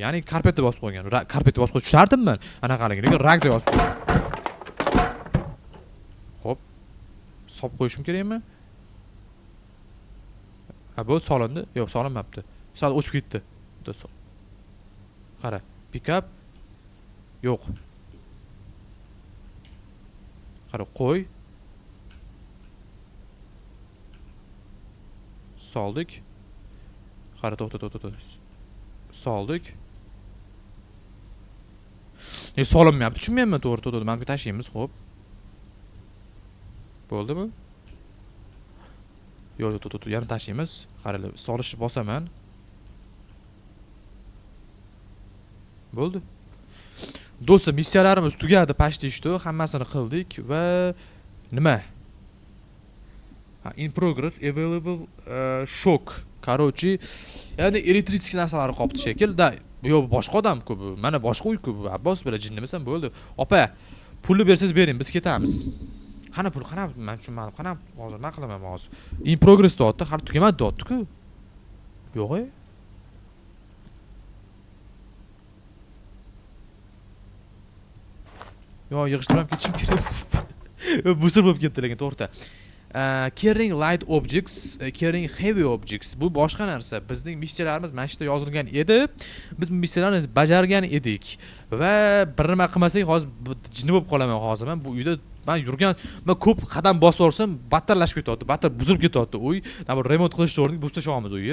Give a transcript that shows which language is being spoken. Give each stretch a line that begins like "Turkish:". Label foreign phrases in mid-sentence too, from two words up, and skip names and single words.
Uzbek: Ya'ni karpetda bosib qo'ygan. Karpetda bosib qo'yib tushardim men. Anaqaligini, lekin ragda yozib qo'ydim. Xo'p. Solib qo'yishim kerakmi? Bu solindi? Yo'q, solinmabdi. Sal o'chib ketdi. Qara,
English: pick up.
Uzbek: Yo'q. Qara, qo'y. Soldik. Qara, to'xta. Soldik. Solinmayapti. Tushunmayapman, to'g'ri. Menga tashlaymiz, xo'p. Bo'ldimi? Yo'q, yana tashlaymiz. Qara, solishni bosaman. Bo'ldi. Do'stlar, missiyalarimiz tugadi, pashti ishdi, hammasini qildik va nima?
English: In progress available shock.
Uzbek: Короче, ya'ni elektrik narsalari qopti shekilda. Yo'q, boshqa odam-ku bu. Mana boshqa uy-ku bu. Abbos bilan jinnimisan bo'ldi. Opa, pulni bersangiz bering, biz ketamiz. Qana pul, qana men tushunmadim. Qana hozir nima qilaman hozir? In progress deyapti, hali tugamadi deyapti-ku. Yo'q-e. Yo, yig'ishtirib ketishim kerak. Busur bo'lib ketdi lekin to'g'ri.
English: Carrying light objects, carrying heavy objects.
Uzbek: Bu boshqa narsa. Bizning missiyalarimiz mana shu yerda yozilgan edi. Biz bu missiyalarni bajargan edik. Va bir nima qilmasak hozir jinni bo'lib qolaman hozir. Men bu uyda men ko'p qadam bosib o'rsam battarlashib ketyapti. Battar buzilib ketyapti uy. Remont qilishni o'rniga buzib tashlamiz uyni.